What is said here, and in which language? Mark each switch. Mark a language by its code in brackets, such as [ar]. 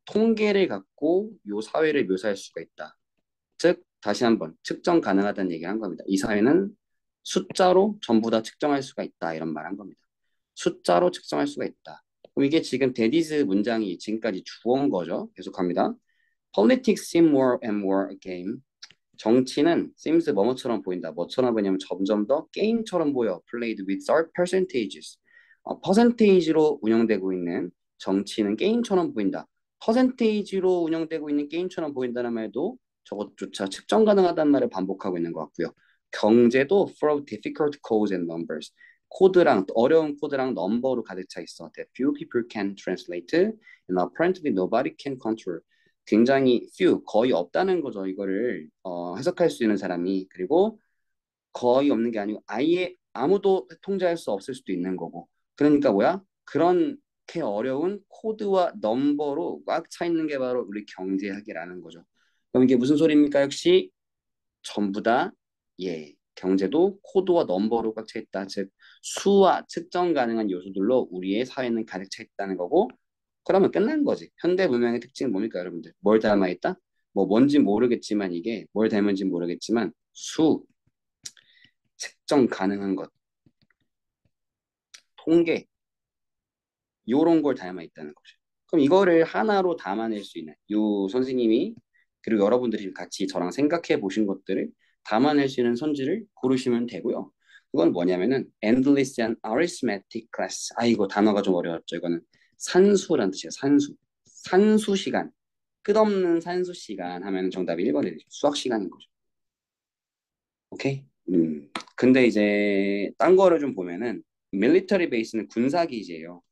[ko] 통계를 갖고 요 사회를 묘사할 수가 있다. 즉 다시 한번 측정 가능하다는 얘기를 한 겁니다. 이 사회는 숫자로 전부 다 측정할 수가 있다 이런 말 한 겁니다. 숫자로 측정할 수가 있다. 그럼 이게 지금 데디즈 문장이 지금까지 주어인 거죠. 계속합니다. [en] Politics seem more and more a game. [ko] 정치는 seems 뭐뭐처럼 보인다. 뭐처럼 보냐면 점점 더 게임처럼 보여. [en] Played with our percentages. [ko] 퍼센테이지로 운영되고 있는 정치는 게임처럼 보인다. 퍼센테이지로 운영되고 있는 게임처럼 보인다는 말도 저것조차 측정 가능하다는 말을 반복하고 있는 것 같고요. 경제도 [en] full of difficult codes and numbers. [ko] 코드랑 어려운 코드랑 넘버로 가득 차 있어. [en] That few people can translate and apparently nobody can control. [ko] 굉장히 few, 거의 없다는 거죠. 이거를 해석할 수 있는 사람이. 그리고 거의 없는 게 아니고 아예 아무도 통제할 수 없을 수도 있는 거고. 그러니까 뭐야? 그렇게 어려운 코드와 넘버로 꽉 차 있는 게 바로 우리 경제학이라는 거죠. 그럼 이게 무슨 소리입니까? 역시 전부 다 경제도 코드와 넘버로 꽉 차 있다. 즉 수와 측정 가능한 요소들로 우리의 사회는 가득 차 있다는 거고 그러면 끝난 거지. 현대 문명의 특징은 뭡니까, 여러분들? 뭘 닮아 있다? 뭐 뭔지 모르겠지만 이게 뭘 닮은지 모르겠지만 수, 측정 가능한 것, 통계 요런 걸 닮아 있다는 거죠. 그럼 이거를 하나로 담아낼 수 있는 요 선생님이 그리고 여러분들이 같이 저랑 생각해 보신 것들을 담아낼 수 있는 선지를 고르시면 되고요. 그건 뭐냐면은 [en] endless and arithmetic class. [ko] 이거 단어가 좀 어려웠죠. 이거는 산수란 뜻이에요. 산수. 산수 시간. 끝없는 산수 시간 하면 정답이 1번이 되죠. 수학 시간인 거죠. 오케이? 근데 이제 딴 거를 좀 보면은 밀리터리 베이스는 군사 기지예요.